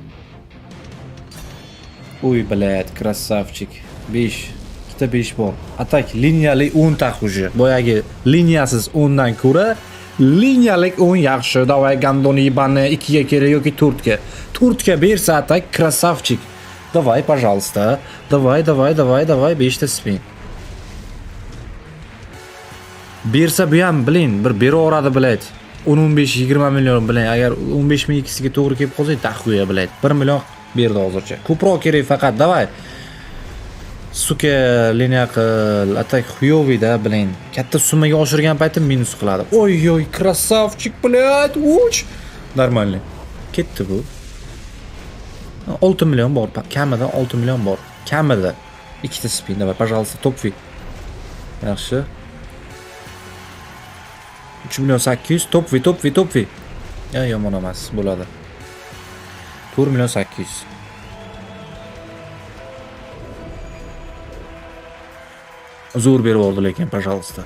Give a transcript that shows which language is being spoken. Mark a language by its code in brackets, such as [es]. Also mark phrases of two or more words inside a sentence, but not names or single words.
[uz] Uy, blad, krassavchik. 5. Ikkita 5 bor. Atak liniyali 10 taxuji. Boyagi liniyasiz 10 dan ko'ra liniyalik 10 yaxshi. Davay gandoni bani 2 ga kerak yoki 4 ga. 4 ga bersa atak krassavchik. [ru] Давай, пожалуйста. Давай, 5 ta spin. [uz] Bersa bu ham, bilin, bir beraveradi, blad. 10-15-20 million, bilin. Agar 15 ming ikkisiga to'g'ri kelib qolsa, taxuya, blad. 1 million berdi hozircha. Ko'proq kerak faqat, давай. Suka liniya qil, atak xuyovida, bilin. Katta summaga oshirgan paytim minus qiladi. Oy, krassavchik, blad. Uch. Normalniy. Ketdi bu. 6 million bor, kamida 6 million bor. Kamida. Ikkita spin, [ru] давай, пожалуйста, [uz] to'pfi. Yaxshi. 3 million 800, to'pfi. Yomon emas, bo'ladi. 4 million 800. Zo'r berib oldi lekin, пожалуйста.